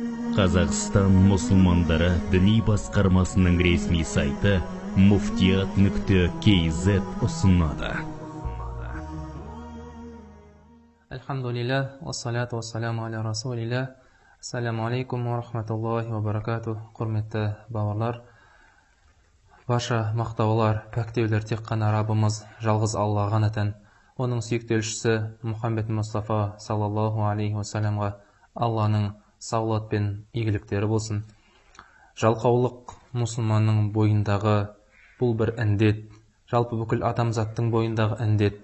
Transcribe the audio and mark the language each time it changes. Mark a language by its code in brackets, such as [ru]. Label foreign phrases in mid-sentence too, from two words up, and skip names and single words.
[kk] Қазақстан мұсылмандары діни басқармасының ресми сайты muftiyat.kz ұсынады. [ar] الحمد لله، والصلاة والسلام على رسول الله. السلام عليكم ورحمة الله وبركاته. [kk] Құрметті бауырлар, барша мақтаулар, пәктеулер тек қана Раббымыз жалғыз Алла ғана тән. Оның сүйікті елшісі Мұхаммед Мұстафа [ar] صلى الله عليه [kk] вассаламға Алланың саулат пен игіліктері болсын. Жалқаулық мұсылманның бойындағы бұл бір індет, жалпы бүкіл адамзаттың бойындағы індет.